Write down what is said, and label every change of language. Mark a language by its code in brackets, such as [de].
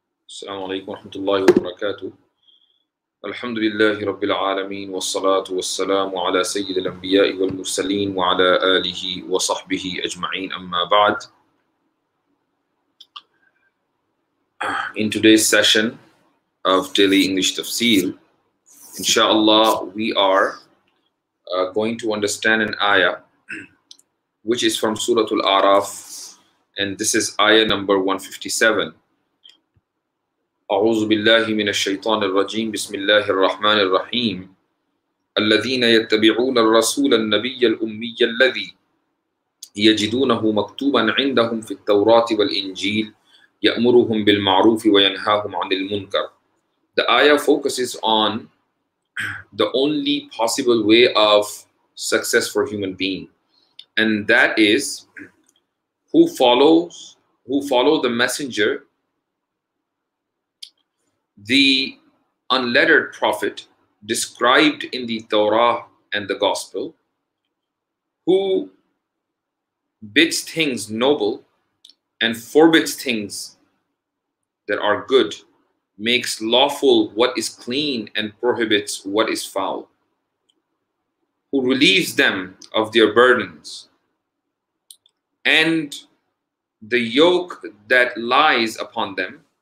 [ar] السلام عليكم ورحمة الله وبركاته. الحمد لله رب العالمين والصلاة والسلام على سيد الأنبياء والمرسلين وعلى آله وصحبه أجمعين أما بعد. [en] In today's session of Daily English Tafseer, inshallah, we are going to understand an ayah which is from Surah Al-A'raf, and this is ayah number 157. [ar] أعوذ بالله من الشيطان الرجيم بسم الله الرحمن الرحيم الذين يتبعون الرسول النبي الأمي الذي يجدونه مكتوبا عندهم في التوراة والإنجيل يأمرهم بالمعروف وينهاهم عن المنكر. [en] The ayah focuses on the only possible way of success for human being, and that is who follow the messenger, the unlettered prophet described in the Torah and the Gospel, who bids things noble and forbids things that are good, makes lawful what is clean and prohibits what is foul, who relieves them of their burdens and the yoke that lies upon them.